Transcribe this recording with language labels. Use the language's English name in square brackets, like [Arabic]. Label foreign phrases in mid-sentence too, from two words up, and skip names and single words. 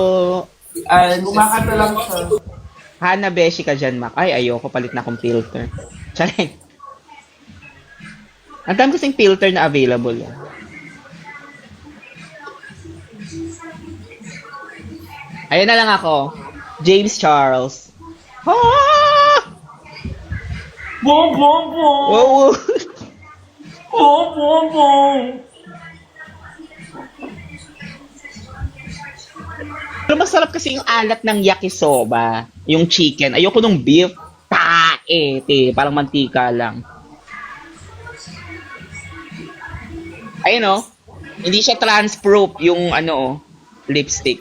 [Filipino] Kumakanta lang siya. Hana beshi ka dyan, Mac. Ay, ayoko. Palit na akong filter. Charing. Ang dami kasing filter na available. Ayan na lang ako. James Charles. Ah! Bom, bom, bom! Wow! Bom, bom, bom! Pero masarap kasi yung alat ng yakisoba. Yung chicken. Ayoko nung beef. Parang mantika lang. Ayun hindi siya trans-proof yung lipstick.